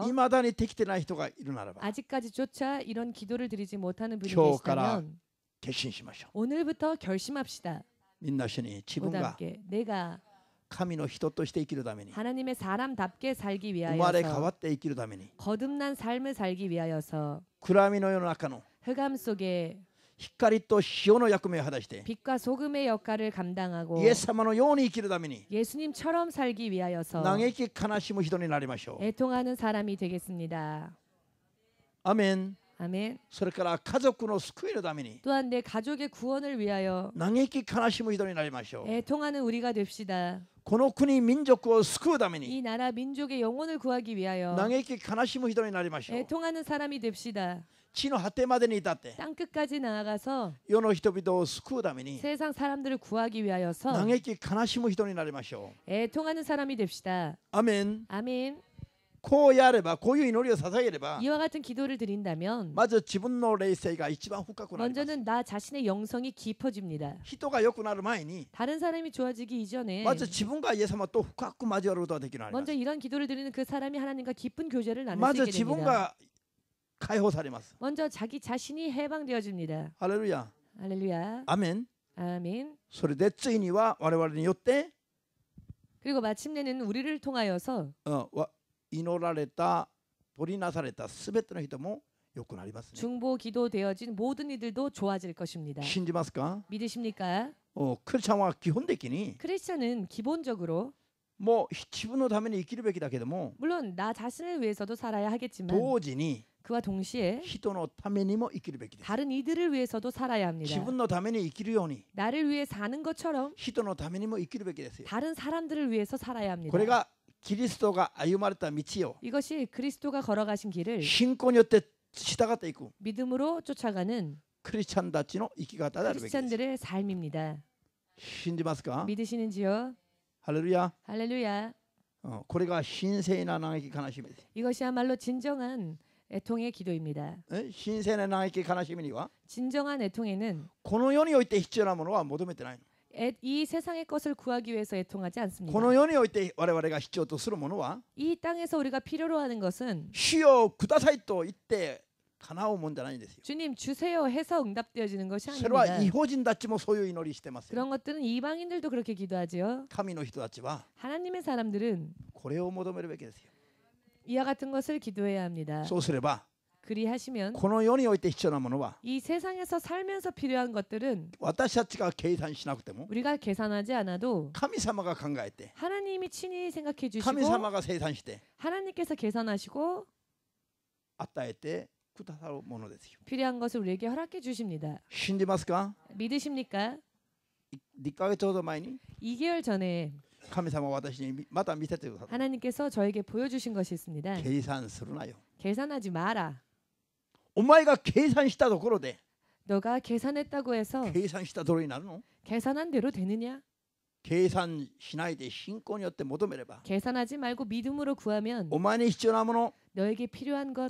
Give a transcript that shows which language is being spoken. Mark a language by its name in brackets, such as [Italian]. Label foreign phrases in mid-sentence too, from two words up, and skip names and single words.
[Japanese] いまだにできてない人がいるならば [Korean] 아직까지조차 이런 기도를 드리지 못하는 분이 [Japanese] 今日から [Korean] 계시다면 [Japanese] 決心しましょう。 [Korean] 오늘부터 결심합시다. [Japanese] みんな一緒に自分 [Korean] 모두 [Japanese] が [Korean] 함께 내가 [Japanese] 神の人として生きるために [Korean] 하나님의 사람답게 살기 [Japanese] 生まれ変わ [Korean] 위하여서 [Japanese] って生きるために [Korean] 거듭난 삶을 살기 위하여서 [Japanese] 暗闇の世の中の [Korean] 흑암 속에 [Japanese] 光と塩の役目を果たして [Korean] 빛과 소금의 역할을 감당하고 [Japanese] イエス様のように生きるために [Korean] 예수님처럼 살기 위하여서 [Japanese] 嘆き悲しむ人になりましょう。 [Korean] 애통하는 사람이 되겠습니다. [Japanese] アメン。 [Korean] 아멘. [Japanese] それから家族の救いのために [Korean] 또한 내 가족의 구원을 위하여 [Japanese] 嘆き悲しむ人になりましょう。 [Korean] 애통하는 우리가 됩시다. [Japanese] この国民族を救うために [Korean] 이 나라 민족의 영혼을 구하기 위하여 [Japanese] 嘆き悲しむ人になりましょう。 [Korean] 애통하는 사람이 됩시다. [Japanese] 地の果てまでに至って [Korean] 땅 끝까지 나아가서 [Japanese] 世の人々を救うために [Korean] 세상 사람들을 구하기 위하여서 [Japanese] 嘆き悲しむ人になりましょう。 [Korean] 애통하는 사람이 됩시다. [Japanese] アメン。 [Korean] 아멘. [Japanese] こうやればこういう祈りを捧げれば [Korean] 이와 같은 기도를 드린다면 [Japanese] まず自分の霊性が一番深くなります。 [Korean] 먼저는 나 자신의 영성이 깊어집니다. [Japanese] 人が良くなる前に [Korean] 다른 사람이 좋아지기 이전에 [Japanese] まず自分がイエス様と深く交わることができるようになり [Korean] 먼저 이런 기도를 드리는 그 사람이 하나님과 깊은 교제를 [Japanese] ます。 [Korean] 나눌 [Japanese] ま [Korean] 수 [Japanese] ず [Korean] 있게 [Japanese] 自分 [Korean] 됩니다. [Japanese] が解放されます。 [Korean] 먼저 자기 자신이 해방되어집니다. [Japanese] ハレルヤ。 [Korean] 할렐루야. [Japanese] アメン。 [Korean] 아멘. [Japanese] それでついには我々によって [Korean] 그리고 마침내는 우리를 통하여서 [Japanese] 祈られた取りなされたすべての人も良くなりますね。 [Korean] 중보 기도되어진 모든 이들도 좋아질 것입니다. [Japanese] 信じますか？ [Korean] 믿으십니까? [Japanese] クリスチャンは基本的に [Korean] 크리스천은 기본적으로 [Japanese] もう自分のために生きるべきだけども [Korean] 물론 나 자신을 위해서도 살아야 하겠지만 [Japanese] 同時に [Korean] 그와 동시에 [Japanese] 人のためにも生きるべきです。 [Korean] 다른 이들을 위해서도 살아야 [Japanese] 自 [Korean] 합니다. [Japanese] 分のために生きるように [Korean] 나를 위해 사는 것처럼 [Japanese] 人のためにも生きるべきですよ。 [Korean] 다른 사람들을 위해서 살아야 합니다. [Japanese] これがキリストが歩まれた道を [Korean] 이것이 그리스도가 걸어가신 길을 [Japanese] 信仰によって従っていく [Korean] 믿음으로 쫓아가는 [Japanese] クリスチャンたちの生き方であるべきです。 [Korean] 크리스천들의 삶입니다. [Japanese] 信じますか？ [Korean] 믿으시는지요? [Japanese] ハレルヤ。 [Korean] 할렐루야. [Japanese] これが神聖な嘆き悲しみです。 [Korean] 이것이야말로 진정한 애통의 기도입니다. [Japanese] 神聖な嘆き悲しみには [Korean] 진정한 애통에는 [Japanese] この世において必要なものは求めてないの。 [Korean] 이 세상의 것을 구하기 위해서 애통하지 [Japanese] こ [Korean] 않습니다. [Japanese] の世において我々が必要とするものは [Korean] 이 땅에서 우리가 필요로 하는 것은 [Japanese] 主よくださいと言って叶うもんじゃないんですよ。 [Korean] 주님 주세요 해서 응답되어지는 것이 [Japanese] それは [Korean] 아닙니다. [Japanese] 異邦人たちもそういう祈りしてますよ。 [Korean] 그런 것들은 이방인들도 그렇게 기도하지요. [Japanese] 神の人たちは [Korean] 하나님의 사람들은 [Japanese] これを求めるべきですよ。 [Korean] 이와 같은 것을 기도해야 합니다. [Japanese] そうすれば [Korean] 그리하시면 [Japanese] この世において必要なものは [Korean] 이 세상에서 살면서 필요한 것들은 [Japanese] 私たちが計算しなくても [Korean] 우리가 계산하지 않아도 [Japanese] 神様が考えて [Korean] 하나님이 친히 생각해 [Japanese] 神 [Korean] 주시고 [Japanese] 様が生産して [Korean] 하나님께서 계산하시고 [Japanese] 与えてくださるものですよ。 [Korean] 필요한 것을 우리에게 허락해 주십니다. [Japanese] 信じますか？ [Korean] 믿으십니까? [Japanese] 1ヶ月ほど前に [Korean] 2개월 전에 [Japanese] 神様は私にまた見せてくださった。 [Korean] 하나님께서 저에게 보여주신 것이 있습니다. [Japanese] 計算するなよ。 [Korean] 계산하지 마라. [Japanese] お前が計算したところで [Korean] 너가 계산했다고 해서 [Japanese] 計算した通りになるの？ [Korean] 계산한 대로 되느냐? [Japanese] 計算しないで信仰によって求めれば [Korean] 계산하지 말고 믿음으로 구하면 [Japanese] お前に必要なもの [Korean] 너에게 필요한 것,